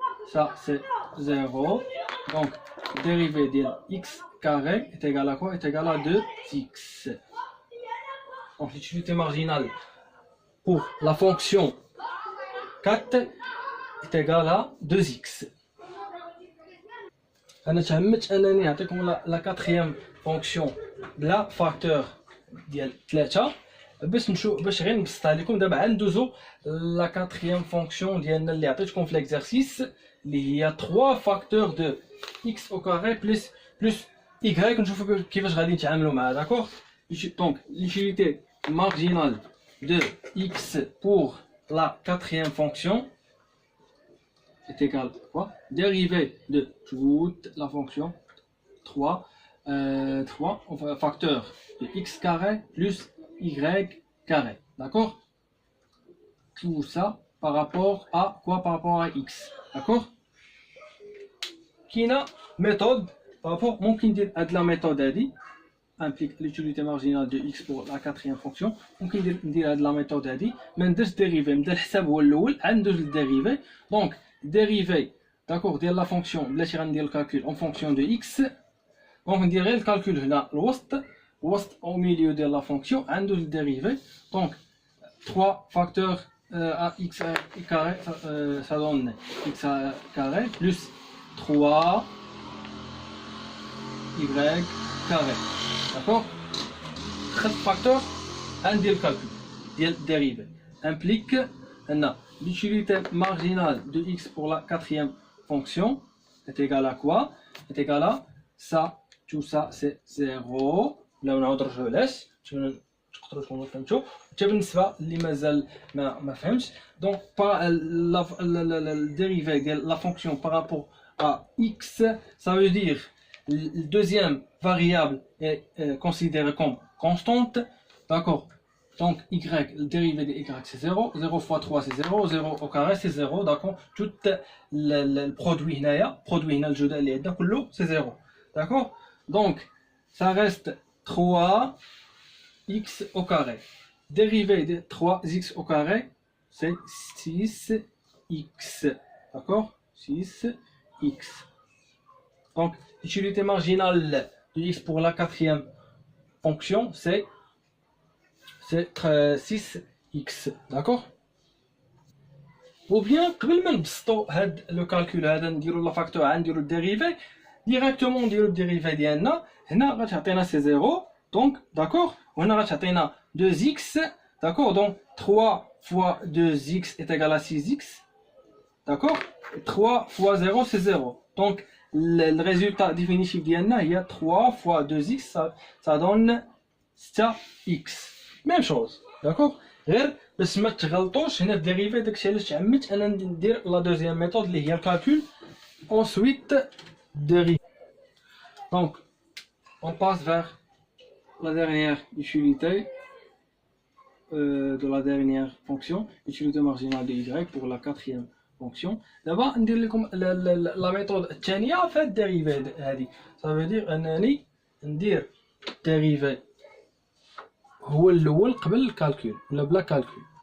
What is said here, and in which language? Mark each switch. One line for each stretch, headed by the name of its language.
French: Ça c'est 0. Donc dérivée de x carré est égal à quoi? Est égal à 2x. Donc l'utilité marginale pour la fonction 4 est égal à 2x.
Arabic: انا تهمت انني نعطيكم لا كاتريام فونكسيون بلا فاكتور ديال 3 باش نشوف باش غير نبسطها لكم. دابا ندوزو لا كاتريام فونكسيون ديالنا اللي عطيتكم في ليكزارسيس اللي هي 3 فاكتور دو x au carré plus y. نشوفوا كيفاش غادي نتعاملوا معها.
French: داكوغ. دونك l'utilité marginale de x pour la quatrième fonction est égal à quoi? Dérivée de toute la fonction 3 enfin, facteur de x carré plus y carré. D'accord? Tout ça par rapport à quoi? Par rapport à x. D'accord? Qui a méthode par rapport
Arabic: ممكن ندير هاد
French: la méthode هادي implique l'utilité marginale de x pour la quatrième fonction.
Arabic: ممكن ندير هاد la méthode هادي ما نديرش ديريفي نبدا الحساب هو الاول عاد ندوز للديريفي. دونك ديريفي داكوغ ديال لا فونكسيون بلاتي غندير الكالكول اون فونكسيون دو x. دونك ندير غير الكالكول هنا الوسط او ميليو ديال لا فونكسيون عاد ندوز للديريفي.
French: دونك 3 فاكتور à x carré ça donne x carré plus 3 y carré. D'accord? 13 facteurs, un des calculs, des dérivés, implique l'utilité marginale de x pour la quatrième fonction est égale à quoi? Est égale à ça, tout ça c'est 0. Là on a autre je laisse.
Arabic: تقدروا تكونوا فهمتوا. حتى بالنسبه اللي مازال ما فهمش
French: دونك le dérivé de la fonction par rapport à x, ça veut dire le deuxième variable est considérée comme constante. D'accord? Donc y, le dérivé de y c'est 0, 0 fois 3 c'est 0, 0 au carré c'est 0. D'accord? Tout le produit
Arabic: هنايا الجدول اللي عندنا كله
French: c'est 0. D'accord? Donc ça reste 3 x au carré. Dérivé de 3x au carré, c'est 6x. D'accord? 6x. Donc, l'utilité marginale de x pour la quatrième fonction, c'est 6x. D'accord?
Arabic: Ou bien, قبل ما نبسطوا هاد لو كالكول هذا نديروا لا فاكتور عاد نديروا الديريفي ديريكتومون نديروا الديريفي ديالنا هنا غتعطينا سي 0.
French: Donc, d'accord, on a 2x, d'accord, donc 3 fois 2x est égal à 6x, d'accord, 3 fois 0 c'est 0, donc le résultat définitif d'Yanna, il y a 3 fois 2x, ça donne 7x, même chose, d'accord.
Arabic: بس ما تغلطوش هنا في ديريفي داكشي علاش تعمدت انا ندير لا دوزيام ميثود اللي هي الكالكول
French: ensuite dérivé. Donc on passe vers la dernière utilité de la dernière fonction, utilité marginale de y pour la quatrième fonction. D'abord, on dit la méthode الثانية في الديريفي هذه. Ça veut dire
Arabic: أنني ندير dérivé هو الأول قبل الكالكول ولا بلا كالكول.